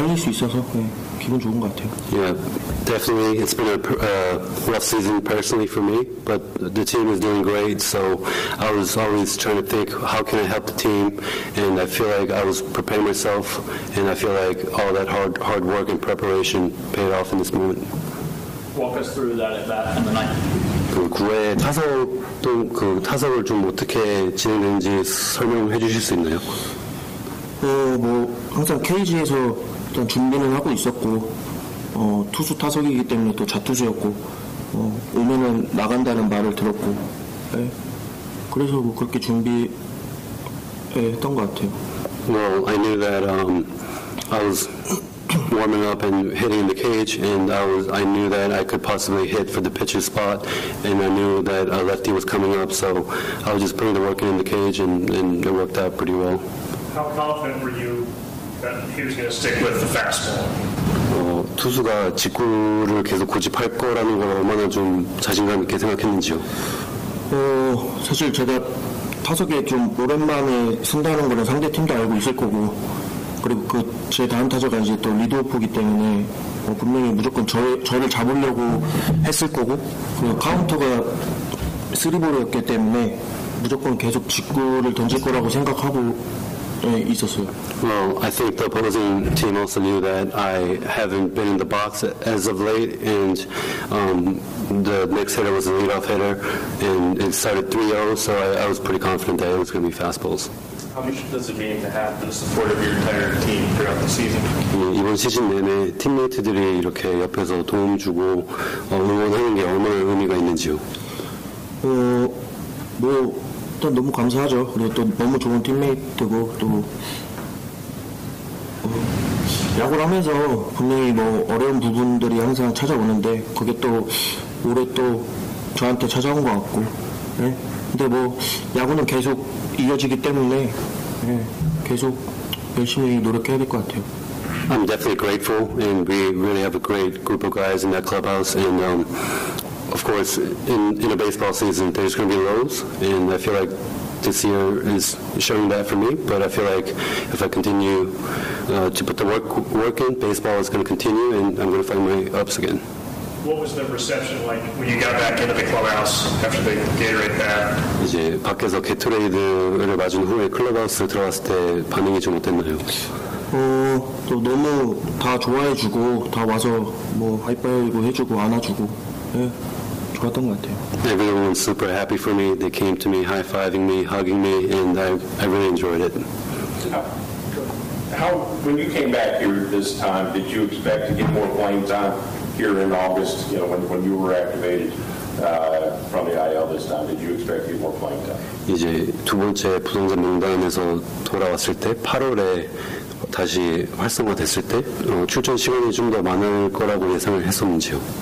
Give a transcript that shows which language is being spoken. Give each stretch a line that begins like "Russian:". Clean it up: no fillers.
English: Definitely, it's been a rough season personally for me, but the team is doing great, so I was always trying to think, how can I help the team, and I feel like I was preparing myself, and I feel like all that hard work and preparation paid off in this moment. walk us through that at bat in the ninth.
Korean: 그 9회 타석 또 그 타석을 좀 어떻게 진행했는지 설명해 주실 수 있나요? 뭐 항상 케이지에서 일단 준비는 하고 있었고 투수 타석이기 때문에 또 좌투수였고 오면은 나간다는 말을 들었고 네. 그래서 뭐 그렇게 준비했던 것 같아요.
English: Well, I knew that I was warming up and hitting the cage, and I knew that I could possibly hit for the pitcher spot, and I knew that a lefty was coming up, so I was just putting the work in the cage, and it worked out pretty well. How confident were you that he was going to stick with the fastball?
Korean: 투수가 직구를 계속 고집할 거라는 걸 얼마나 좀 자신감 있게 생각했는지요? 사실 제가 타석에 좀 오랜만에 쓴다는 거는 상대 팀도 알고 있을 거고 그리고 그 제 다음 타자가 이제 또 리드오프이기 때문에 분명히 무조건 저를 잡으려고 했을 거고 그리고 카운터가 3볼이었기 때문에 무조건 계속 직구를 던질 거라고 생각하고
English: Well, I think the opposing team also knew that I haven't been in the box as of late, and the next hitter was a leadoff hitter, and it started 3-0, so I was pretty confident that it was going to be fastballs. How much does a game have the support of your entire team throughout the season?
Korean: 이번 시즌 내내 팀메이트들이 이렇게 옆에서 도움 주고 응원하는 게 얼마나 의미가 있는지요? 또 너무 감사하죠. 그리고 또 너무 좋은 팀메이트고 또 야구를 하면서 분명히 뭐 어려운 부분들이 항상 찾아오는데 그게 또 올해 또 저한테 찾아온 것 같고 네? 근데 뭐 야구는 계속 이어지기 때문에 네. 계속 열심히 노력해야 될 것 같아요.
English: I'm definitely grateful and we really have a great group of guys in that clubhouse and Of course, in a baseball season, there's going to be lows, and I feel like this year is showing that for me, but I feel like if I continue to put the work in, baseball is going to continue, and I'm going to find my ups again. What was the reception like when you got back into the clubhouse after the Gatorade bath?
Korean: 이제 밖에서 게토레이드를 맞은 후에 클럽하우스 들어갔을 때 반응이 좀 어땠나요? 또 너무 다 좋아해 주고, 다 와서 뭐 하이파이브 해주고, 안아주고, 예. 좋았던 것 같아요.
English: Everyone was super happy for me. They came to me, high-fiving me, hugging me, and I really enjoyed it. How when you came back here this time, did you expect to get more playing time here in August? You know, when you were activated from the IL this time, did you expect to get more playing time?
Korean: 이제 두 번째 부동산 명단에서 돌아왔을 때 8월에 다시 활성화됐을 때 출전 시간이 좀 더 많을 거라고 예상을 했었는지요?